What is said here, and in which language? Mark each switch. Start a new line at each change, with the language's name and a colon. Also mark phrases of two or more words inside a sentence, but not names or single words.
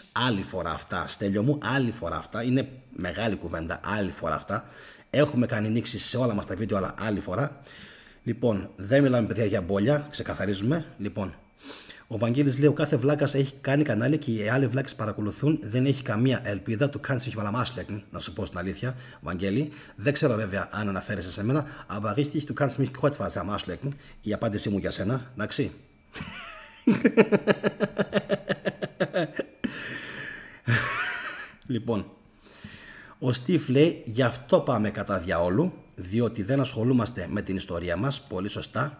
Greek: Άλλη φορά αυτά, Στέλιο μου, άλλη φορά αυτά. Είναι μεγάλη κουβέντα, άλλη φορά αυτά. Έχουμε κάνει νήξεις σε όλα μας τα βίντεο, αλλά άλλη φορά. Λοιπόν, δεν μιλάμε παιδιά για μπόλια, ξεκαθαρίζουμε. Λοιπόν, ο Βαγγέλης λέει: ο κάθε βλάκας έχει κάνει κανάλι και οι άλλοι βλάκες παρακολουθούν. Δεν έχει καμία ελπίδα. Του κάνεις
German: mich mal
Greek: να σου πω στην αλήθεια, Βαγγέλη. Δεν ξέρω βέβαια αν αναφέρεσαι σε μένα.
German: Aber richtig, du kannst mich kreuzweise am Arsch lecken.
Greek: Η απάντησή μου για σένα, εντάξει. Λοιπόν, ο Στιβ λέει: γι' αυτό πάμε κατά διαόλου, διότι δεν ασχολούμαστε με την ιστορία μας. Πολύ σωστά.